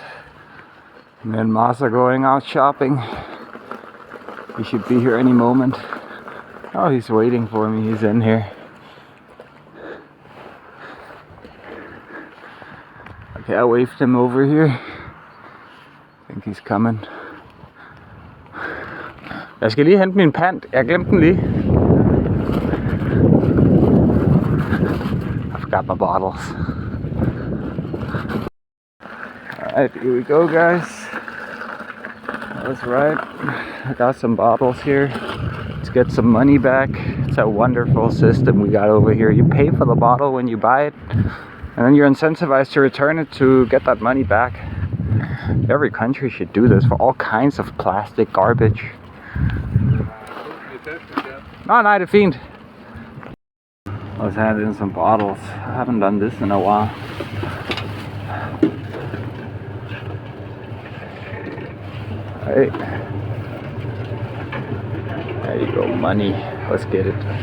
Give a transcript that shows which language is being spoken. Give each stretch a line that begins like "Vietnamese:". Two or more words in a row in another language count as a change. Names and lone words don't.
English: Me and Moss are going out shopping. He should be here any moment. Oh, he's waiting for me. He's in here. Okay, I waved him over here. I think he's coming.
Danish: Jeg skal lige hente min pant. Jeg glemte den lige.
English: I forgot my bottles. Alright, here we go guys. That's right. I got some bottles here. Let's get some money back. It's a wonderful system we got over here. You pay for the bottle when you buy it, and then you're incentivized to return it to get that money back. Every country should do this for all kinds of plastic garbage.
Danish: Nej, det er fint.
English: Let's hand in some bottles. I haven't done this in a while. Hey. There you go, money. Let's get it.